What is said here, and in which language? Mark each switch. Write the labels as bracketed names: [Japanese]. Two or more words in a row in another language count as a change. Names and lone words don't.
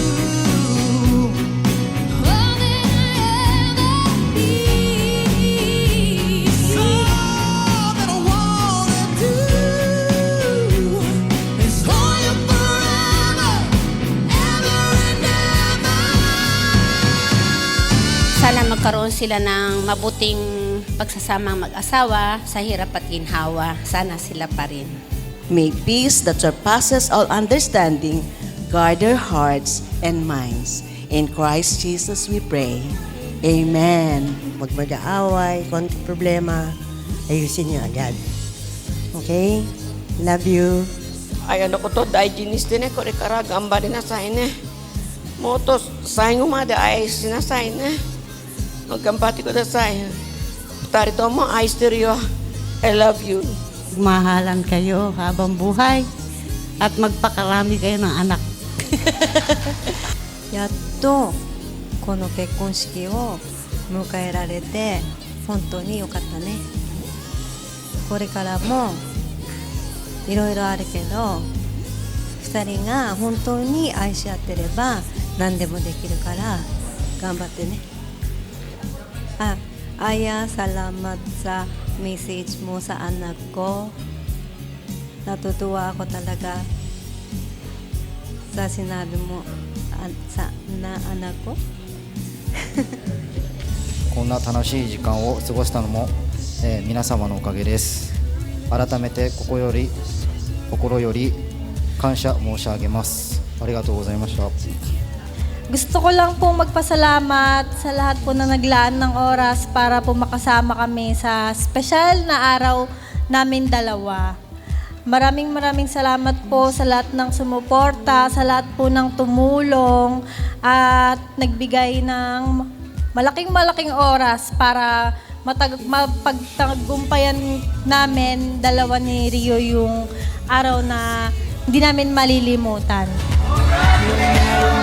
[English] All that I ever need. All that I wanna do is hold you forever, ever and ever. [Filipino] Sana magkaroon sila ng mabuting pagsasamang mag-asawa sa hirap at ginhawa. Sana sila pa rin. [English] May peace that surpasses all understanding guard their hearts and minds. In Christ Jesus we pray. Amen. [Filipino] Huwag mag-aaway, konting problema, ayusin niyo agad. [English] Okay? Love you. Ay ano ko to, dahil ginis din ko, rekarag, amba din na sahin Motos, sahin umada ay sinasahin Magkampati ko na sahin. Tari to mo, ay stereo. I love you. [Filipino] Mahalan kayo habang buhay at magpakarami kayo ng anak. [Japanese] やっとこの結婚式を迎えられて本当に良かったね。これからもいろいろあるけど2人が本当に愛し合ってれば何でもできるから頑張ってね。 [Filipino] Aya, salamat sa message mo sa anak ko. Natutuwa ako talaga sa sinabi mo sa anak ko. [Japanese] こんな楽しい時間を過ごしたのも、皆様のおかげです。改めて心より感謝申し上げます。ありがとうございました。 [Filipino] Gusto ko lang po magpasalamat sa lahat po na naglaan ng oras para po makasama kami sa special na araw namin dalawa. Maraming salamat po sa lahat ng sumuporta, sa lahat po ng tumulong at nagbigay ng malaking oras para mapagtagumpayan namin dalawa ni Rio yung araw na hindi namin malilimutan.